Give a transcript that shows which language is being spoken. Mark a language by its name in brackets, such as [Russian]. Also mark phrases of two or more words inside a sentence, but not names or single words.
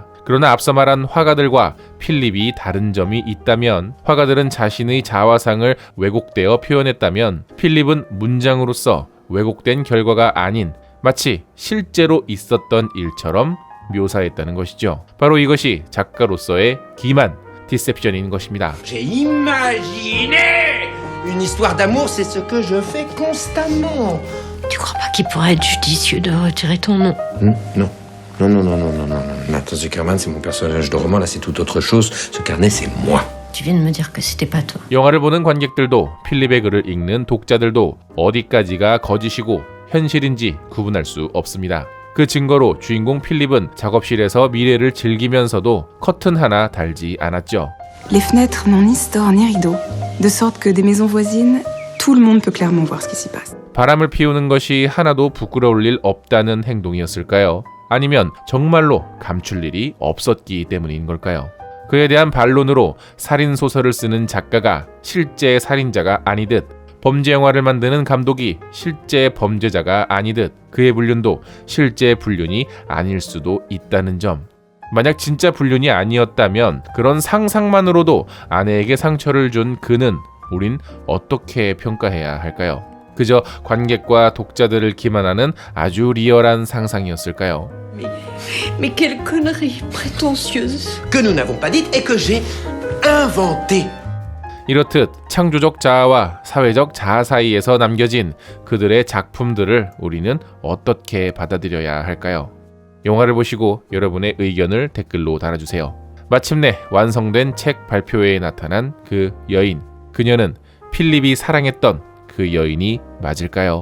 [Korean] 그러나 앞서 말한 화가들과 필립이 다른 점이 있다면, 화가들은 자신의 자화상을 왜곡되어 표현했다면 필립은 문장으로서 왜곡된 결과가 아닌 마치 실제로 있었던 일처럼 묘사했다는 것이죠. 바로 이것이 작가로서의 기만, 디셉션인 것입니다. [French] J'ai imaginé une histoire d'amour, c'est ce que je fais constamment. Tu crois pas qu'il pourrait être judicieux de retirer ton nom? Non. Non. Nathan Zuckerman, c'est mon personnage de roman, là c'est tout autre chose. Ce carnet, c'est moi. Tu viens de me dire que c'était pas toi. [Korean] 영화를 보는 관객들도 필립의 글을 읽는 독자들도 어디까지가 거짓이고 현실인지 구분할 수 없습니다. 그 증거로 주인공 필립은 작업실에서 미래를 즐기면서도 커튼 하나 달지 않았죠. [French] Les fenêtres n'ont ni stores ni rideaux, de sorte que des maisons voisines, tout le monde peut clairement voir ce qui s'y passe. [Korean] 바람을 피우는 것이 하나도 부끄러울 일 없다는 행동이었을까요? 아니면 정말로 감출 일이 없었기 때문인 걸까요? 그에 대한 반론으로 살인소설을 쓰는 작가가 실제 살인자가 아니듯, 범죄 영화를 만드는 감독이 실제 범죄자가 아니듯 그의 불륜도 실제 불륜이 아닐 수도 있다는 점. 만약 진짜 불륜이 아니었다면 그런 상상만으로도 아내에게 상처를 준 그는 우린 어떻게 평가해야 할까요? 그저 관객과 독자들을 기만하는 아주 리얼한 상상이었을까요? [French] Mais quelle connerie prétentieuse. Que nous n'avons pas dite et que j'ai inventé. [Korean] 이렇듯 창조적 자아와 사회적 자아 사이에서 남겨진 그들의 작품들을 우리는 어떻게 받아들여야 할까요? 영화를 보시고 여러분의 의견을 댓글로 달아주세요. 마침내 완성된 책 발표회에 나타난 그 여인, 그녀는 필립이 사랑했던 그 여인이 맞을까요?